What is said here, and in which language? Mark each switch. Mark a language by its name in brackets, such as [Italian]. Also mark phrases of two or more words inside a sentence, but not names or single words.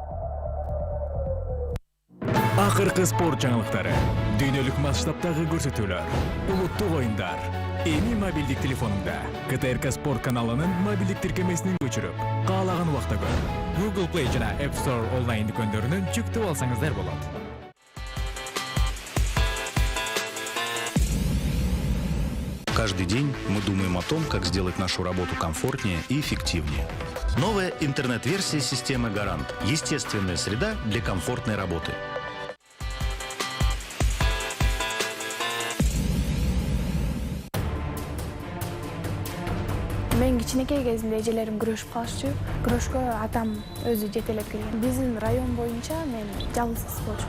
[Kyrgyz] Акыркы спорт жаңылыктары, дүйнөлүк масштабтагы көрсөтүүлөр, улуттук оюндар. Эми мобилдик телефонуңда КТРК спорт каналынын мобилдик тиркемесин көчүрүп, каалаган убакта көр. Google Play жана App Store онлайн дүкөндөрүнөн жүктөп алсаңыздар болот. [Russian] Каждый день мы думаем о том, как сделать нашу работу комфортнее и эффективнее. Новая интернет-версия системы «Гарант» – естественная среда для комфортной работы. [Kyrgyz] Мен кичинекей кезимде эжелерим күрөшүп калышчу. Күрөшкө атам өзү жетелеп келген. Биздин район боюнча мен жалгыз кыз болчумун.